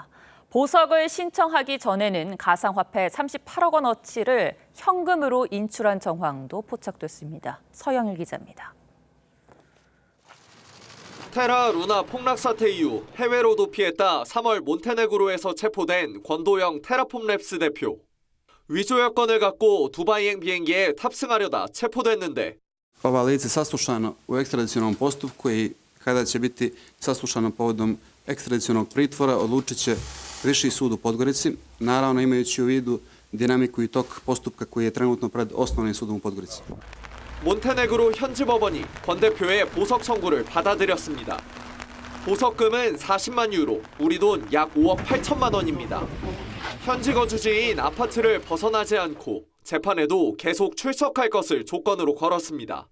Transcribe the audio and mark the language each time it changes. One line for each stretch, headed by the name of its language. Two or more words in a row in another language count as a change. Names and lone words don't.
Korean: 보석을 신청하기 전에는 가상화폐 38억 원어치를 현금으로 인출한 정황도 포착됐습니다. 서영일 기자입니다. 테라 루나 폭락 사태 이후 해외로 도피했다 3월 몬테네그로에서 체포된 권도영 테라폼랩스 대표. 위조 여권을 갖고 두바이행 비행기에 탑승하려다 체포됐는데
Serbian: ova lice saslušano u ekstradicionom postupku i kada će biti saslušano povodom ekstradicionog pritvora odlučit će Viši sud u Podgorici, naravno imajući u vidu dinamiku i tok postupka koji je trenutno pred osnovnim sudom u Podgorici.
Korean: 몬테네그로 현지 법원이 권 대표의 보석 청구를 받아들였습니다. 보석금은 40만 유로, 우리 돈 약 5억 8천만 원입니다. 현지 거주지인 아파트를 벗어나지 않고 재판에도 계속 출석할 것을 조건으로 걸었습니다.